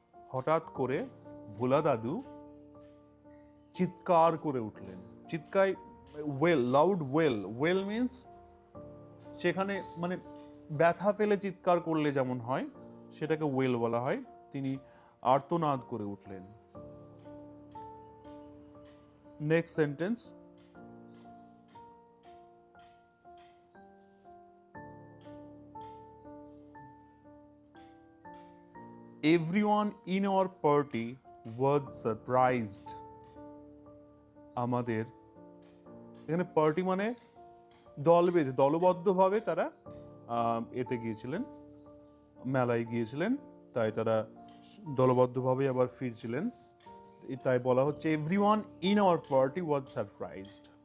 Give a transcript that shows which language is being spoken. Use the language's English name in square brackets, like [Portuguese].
[Bangla] হঠাৎ করে ভোলা দাদু চিৎকার করে উঠলেন। চিৎকার, well, loud well, well means সেখানে মানে ব্যথা পেলে চিৎকার করলে যেমন হয় সেটাকে ওয়েল বলা হয়। তিনি আর্তনাদ করে উঠলেন। [English] Next sentence, everyone in our party was surprised. [Bangla] আমাদের এখানে পার্টি মানে দলবেঁধে, দলবদ্ধভাবে তারা এতে গিয়েছিলেন, মেলায় গিয়েছিলেন, তাই তারা দলবদ্ধভাবে আবার ফিরছিলেন, তাই বলা হচ্ছে [English] Everyone in our party was surprised.